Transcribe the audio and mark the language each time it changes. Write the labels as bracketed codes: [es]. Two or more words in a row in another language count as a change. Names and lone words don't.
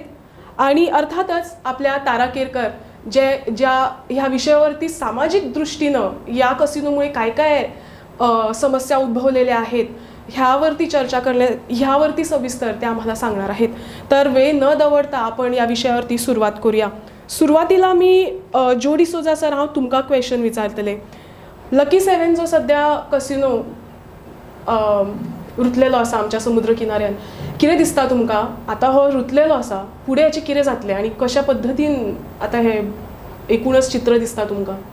[mr] आणि अर्थातच आपल्या तारा केरकर ज्या ह्या विषयावरती सामाजिक दृष्टीनं या कसिनोमुळे काय काय समस्या उद्भवलेल्या आहेत ह्यावरती चर्चा ह्यावरती सविस्तर ते आम्हाला सांगणार आहेत. तर वेळ न दवडता आपण या विषयावरती सुरुवात करूया. [kok] सुरुवातीला मी जो डिसोजा सर हांव तुमकां क्वेश्चन विचारतले. लकी 7 जो सध्या कसिनो रुतलेलो आसा आमच्या समुद्र किनाऱ्यान, कितें दिसता तुमकां? आतां हो रुतलेलो आसा, फुडें हाचें कितें जातलें आनी कशा पद्दतीन आतां हे एकूणच चित्र दिसता तुमकां?